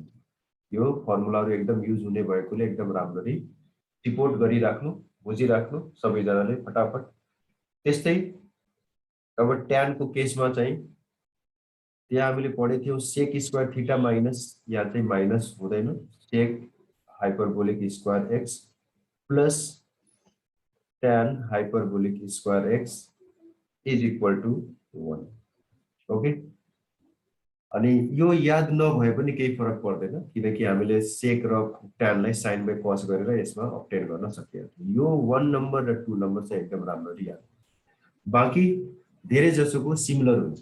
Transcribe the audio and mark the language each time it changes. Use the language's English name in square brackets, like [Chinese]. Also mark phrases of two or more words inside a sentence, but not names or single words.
[Nepali] यो फर्मुलाहरु एकदम युज हुने भएकोले एकदम राम्ररी रिपोर्ट गरिराख्नु, बुझिराख्नु सबैजनाले फटाफट। त्यस्तै अब tan को केसमा चाहिँ त्यहाँ हामीले पढे थियौ [English] sec square theta minus, [Nepali] यहाँ चाहिँ माइनस हुँदैन, [English] sec hyperbolic square x plus tan hyperbolic square x is equal to 1. [Nepali] ओके, अनि यो याद नभए पनि केही फरक पर्दैन, किनकि हामीले sec र tan लाई [English] sin by cos [Nepali] गरेर यसमा अब्टेन गर्न सकिएको। यो 1 नम्बर र 2 नम्बर चाहिँ एकदम राम्ररी याद। बाँकी धेरै जसोको सिमिलर हुन्छ।